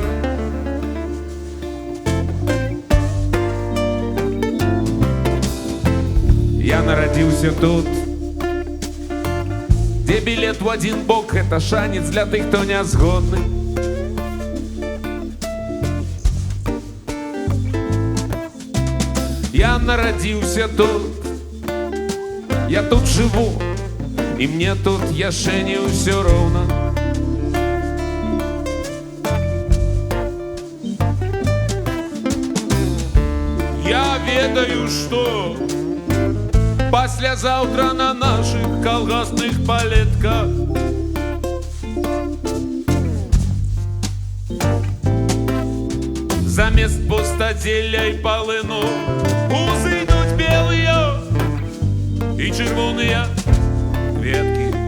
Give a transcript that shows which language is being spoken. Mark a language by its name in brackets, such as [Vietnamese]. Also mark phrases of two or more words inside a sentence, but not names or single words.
[Belarusian] Я нарадзіўся тут, дзе білет у адзін бок — гэта шанец для тых, хто не згодны. [Russian] Я народился тут, я тут живу, и мне тут [Belarusian] яшчэ не ўсё роўна. Я ведаю, што паслязаўтра на наших калгасных палетках замест пустазелля і палыну узыйдуць белыя і чырвоныя кветкі.